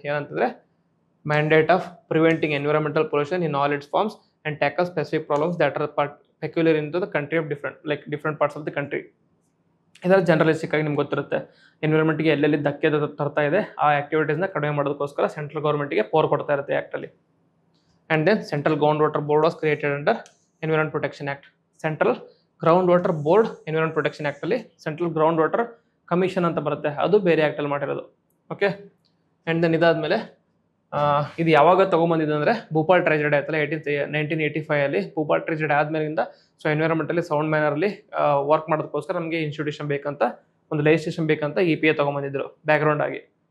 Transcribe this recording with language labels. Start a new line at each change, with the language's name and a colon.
Kannada: ಏನಂತಂದರೆ
English: Mandate of preventing environmental pollution in all its forms and tackle specific problems that are peculiar in the country of different parts of the country.
Kannada: ಇದರ ಜನರಲಿಸ್ಟಿಕ್ ಆಗಿ ನಿಮ್ಗೆ ಗೊತ್ತಿರುತ್ತೆ, ಎನ್ವಿರಾನ್ಮೆಂಟ್ಗೆ ಎಲ್ಲೆಲ್ಲಿ ಧಕ್ಕೆ ತರ್ತಾ ಇದೆ ಆ ಆಕ್ಟಿವಿಟೀಸ್ನ ಕಡಿಮೆ ಮಾಡೋದಕ್ಕೋಸ್ಕರ ಸೆಂಟ್ರಲ್ ಗೌರ್ಮೆಂಟ್ಗೆ ಪವರ್ ಕೊಡ್ತಾ ಇರುತ್ತೆ ಆ್ಯಕ್ಟಲ್ಲಿ.
English: And then Central Groundwater Board was created under Environment Protection Act.
Kannada: Central Groundwater Board Environment Protection Act ಅಲ್ಲಿ Central Groundwater Commission ಅಂತ ಬರುತ್ತೆ, ಅದು ಬೇರೆ ಆ್ಯಕ್ಟಲ್ಲಿ ಮಾಡಿರೋದು. ಓಕೆ, ಆ್ಯಂಡ್ ದೆನ್ ಇದಾದಮೇಲೆ ಇದು ಯಾವಾಗ ತೊಗೊಂಬಂದಿದೆ ಅಂದರೆ ಭೂಪಾಲ್ ಟ್ರೆಜಿಡಿ ಆಯ್ತಲ್ಲ 1985 ಅಲ್ಲಿ. ಭೂಪಾಲ್ ಟ್ರೆಜಿಡಿ ಆದಮೇಲಿಂದ ಸೊ ಎನ್ವಿರಾನ್ಮೆಂಟಲ್ಲಿ ಸೌಂಡ್ ಮ್ಯಾನರಲ್ಲಿ ವರ್ಕ್ ಮಾಡೋದಕ್ಕೋಸ್ಕರ ನಮಗೆ ಇನ್ಸ್ಟಿಟ್ಯೂಷನ್ ಬೇಕಂತ, ಒಂದು ಲೆಜಿಸ್ಲೇಷನ್ ಬೇಕಂತ EPA ತೊಗೊಂಬಂದಿದ್ರು ಬ್ಯಾಕ್ಗ್ರೌಂಡ್ ಆಗಿ.